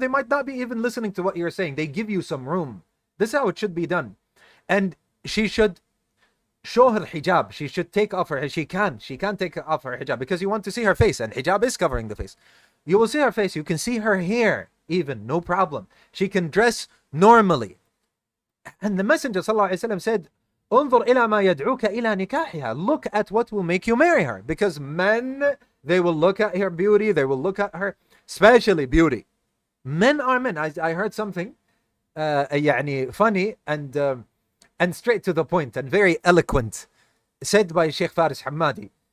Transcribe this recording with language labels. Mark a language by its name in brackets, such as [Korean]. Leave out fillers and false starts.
[English] They might not be even listening to what you're saying. They give you some room. This is how it should be done. And she should show her hijab. She should take off her, she can take off her hijab, because you want to see her face, and hijab is covering the face. You will see her face, you can see her hair even, no problem. She can dress normally. And the Messenger ﷺ said, [Arabic] انظر إلى ما يدعوك إلى نكاحها. [English] Look at what will make you marry her. Because men, they will look at her beauty, they will look at her, especially beauty. Men are men. I heard something funny and straight to the point and very eloquent, said by Sheikh Faris Hamadi.